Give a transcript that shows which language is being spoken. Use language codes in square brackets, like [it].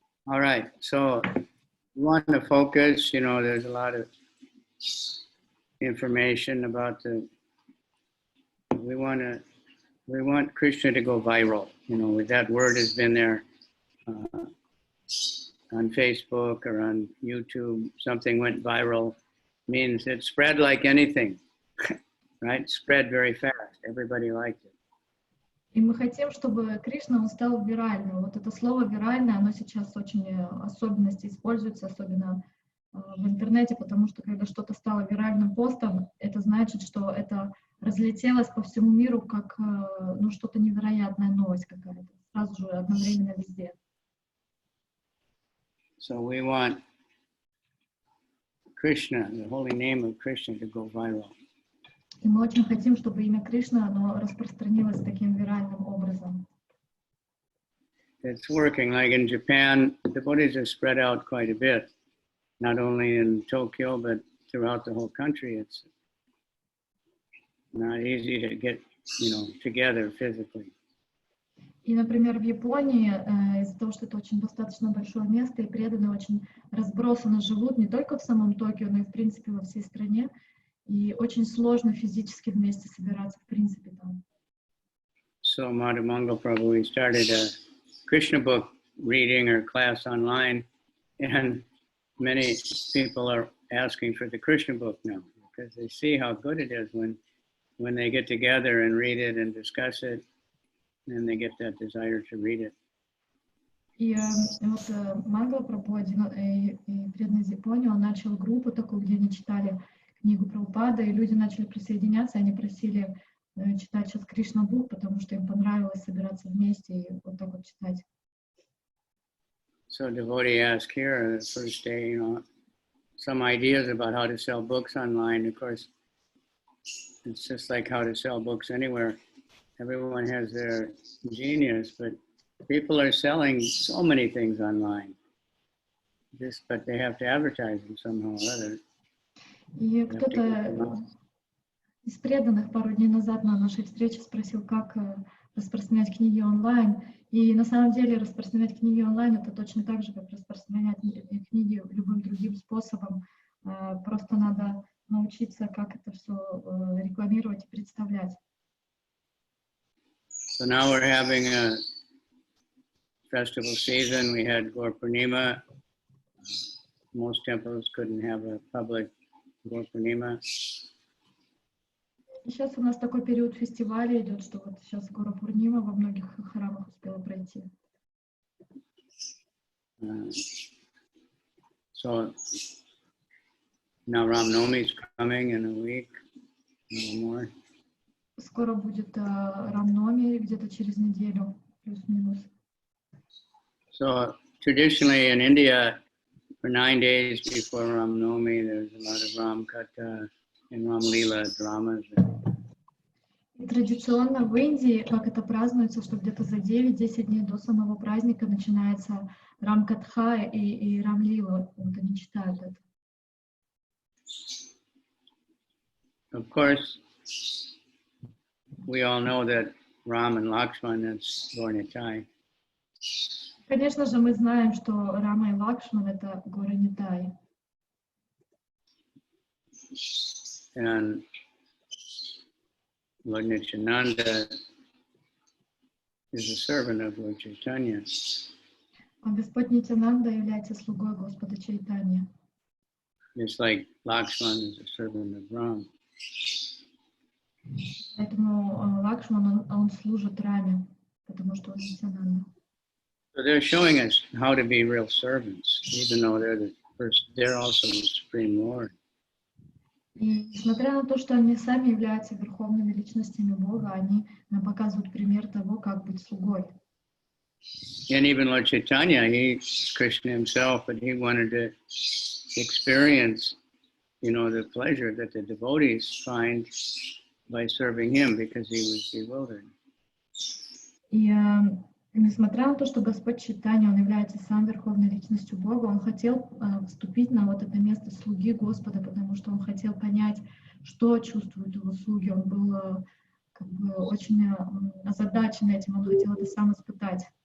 [en] All right, so we want to focus, there's a lot of information about we want Krishna to go viral. With that word has been there on Facebook or on YouTube. Something went viral, means it spread like anything, right? Spread very fast. Everybody liked it. [ru] И мы хотим, чтобы Кришна, он стал виральным. Вот это слово «виральное», оно сейчас очень особенности используется, особенно в интернете, потому что когда что-то стало виральным постом, это значит, что это разлетелось по всему миру как что-то невероятная новость какая-то, сразу же одновременно везде. [en] So we want Krishna, the holy name of Krishna, to go viral. [ru] И мы очень хотим, чтобы имя Кришны, оно распространилось таким виральным образом. [en] It's working. Like in Japan, devotees are spread out quite a bit, not only in Tokyo, but throughout the whole country. It's not easy to get, together physically. [ru] И, например, в Японии, из-за того, что это очень достаточно большое место, и преданные очень разбросанно живут, не только в самом Токио, но и, в принципе, во всей стране, и очень сложно физически вместе собираться, в принципе, там. [en] So, Madhu Mangal Prabhu, we started a Krishna book reading or class online, and many people are asking for the Krishna book now, because they see how good it is when they get together and read it and discuss it, and they get that desire to read it. [ru] И вот Мангала Прабху, преданный из Японии, он начал группу такую, где они читали книгу Прабхупады, и люди начали присоединяться, они просили читать сейчас Кришна Бук, потому что им понравилось собираться вместе и вот так вот читать. [en] So devotee asked here the first day, some ideas about how to sell books online. Of course, it's just like how to sell books anywhere. Everyone has their genius, but people are selling so many things online. But they have to advertise them somehow or other. [ru] И кто-то из преданных пару дней назад на нашей встрече спросил, как распространять книги онлайн. И на самом деле распространять книги онлайн — это точно так же, как распространять книги любым другим способом. Просто надо научиться, как это все рекламировать и представлять. [en] So now we're having a festival season. We had Gaur Purnima. Most temples couldn't have a public Gaur Purnima. [ru] Сейчас у нас такой период фестиваля идет, что вот сейчас Гора Пурнима во многих храмах успела пройти. [en] So now Ramnavami is coming in a week, a little more. [ru] Скоро будет Рамнавами, где-то через неделю, плюс-минус. [en] So traditionally in India, for 9 days before Ramnavami, there's a lot of Ram Katha and Ram Leela dramas. [ru] И традиционно в Индии, как это празднуется, что где-то за 9-10 дней до самого праздника начинается Рам-катха и Рам-лила. Вот они читают это. [en] Of course, we all know that Ram and Lakshmana, that's Gornitai. [ru] Конечно же, мы знаем, что Рама и Лакшман — это горы Нитай. [en] And Lord Nityananda is a servant of Lord Chaitanya. [ru] А Господь Нитянанда является слугой Господа Чайтанья. [en] Just like Lakshman is a servant of Ram. [ru] Поэтому Лакшман, он служит Раме, потому что он Нитянанда. [en] So they're showing us how to be real servants, even though they're also the Supreme Lord. [ru] И несмотря на то, что они сами являются верховными личностями Бога, они нам показывают пример того, как быть слугой. [en] And even Lord Chaitanya, he's Krishna himself, but he wanted to experience, the pleasure that the devotees find by serving him because he was bewildered. [ru] И несмотря на то, что Господь Чайтанья, он является сам верховной личностью Бога, он хотел вступить на вот это место слуги Господа, потому что он хотел понять, что чувствуют его слуги. Он был очень озадачен этим, он хотел это сам испытать.